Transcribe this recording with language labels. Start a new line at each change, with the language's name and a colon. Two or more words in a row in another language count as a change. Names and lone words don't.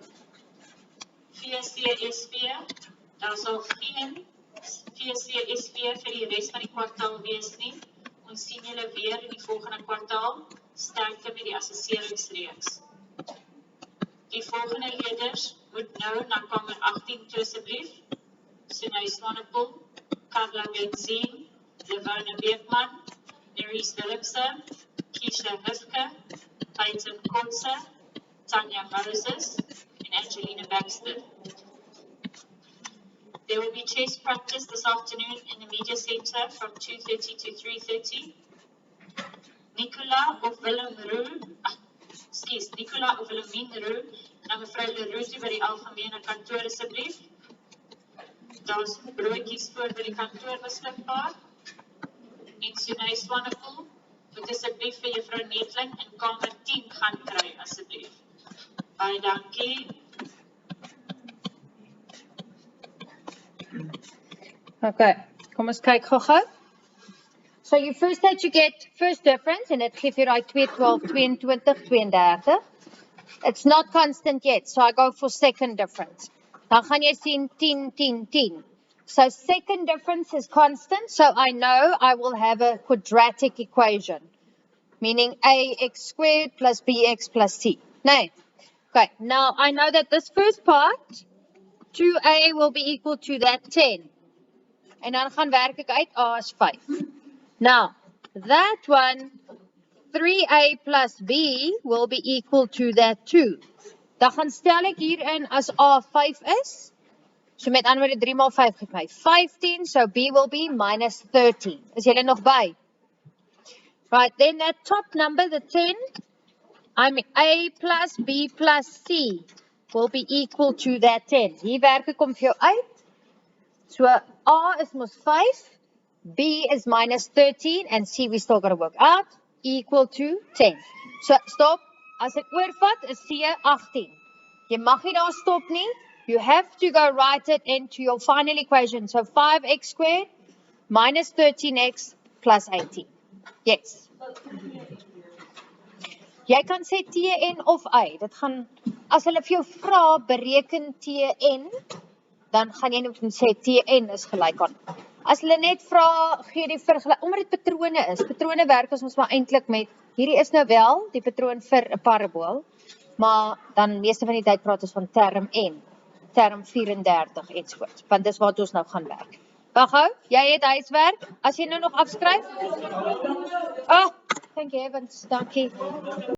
Afrikaans: VCSB, daar sal geen VCSB vir die res van die kwartaal wees nie. Ons sien julle weer in die volgende kwartaal. Sterkte met die assesseringsreeks. Die volgende leerders moet nou na kamer 18 toe asseblief. Sunay Swanepoel, Carla Benzien, Levona Beekman, Nerys Willipse, Keisha Hufke, Peyton Kotze, Tanya Moses, and Angelina Baxter.
English: There will be chess practice this afternoon in the media center from 2:30 to 3:30.
Afrikaans: Nicola of Willemien Roux, na mevrou Leroux by die algemene kantoor asseblief. Daar's broodjies voor by die kantoor beskikbaar. En Sunay Swanepoel, moet asseblief vir juffrou Netling in kamer 10 gaan kry asseblief. Baie dankie. Okay, kom ons kyk gou-gou.
English: So you first had to get first difference, and it
Afrikaans: gee vir daai
English: 2, 12, 22, 32. It's not constant yet, so I go for second difference.
Afrikaans: Dan gaan jy sien 10, 10, 10.
English: So second difference is constant, so I know I will have a quadratic equation, meaning ax squared plus bx plus c.
Afrikaans: Nee.
English: Okay, now I know that this first part, 2a will be equal to that 10.
Afrikaans: En dan gaan werk ek uit, a is 5.
English: Now, that one, 3a plus b will be equal to that 2.
Afrikaans: Dan gaan stel ek hierin as a 5 is. So met ander woorde 3 maal 5 gee my 15,
English: so b will be minus 13.
Afrikaans: Is julle nog by?
English: Right, then that top number, the 10, I mean a plus b plus c will be equal to that 10.
Afrikaans: Hier werk ek om vir jou uit. So a is mos 5, b is minus 13,
English: and c we still got to work out, equal to 10.
Afrikaans: So stop, as ek oorvat is c 18. Jy mag nie daar stop nie.
English: You have to go write it into your final equation. So 5x squared minus 13x plus 18. Yes.
Afrikaans: Jy kan sê Tn of y. Dit gaan, as hulle vir jou vra bereken Tn, dan gaan jy net sê Tn is gelyk aan. As hulle net vra gee die vergelyking, omdat dit patrone is. Patrone werk ons maar eintlik met, hierdie is nou wel die patroon vir 'n parabool, maar dan meeste van die tyd praat ons van term n. Term 34 ensovoorts, want dis wat ons nou gaan werk. Wag hou, jy het huiswerk, as jy nou nog afskryf.
English: Oh, thank you heavens,
Afrikaans: dankie.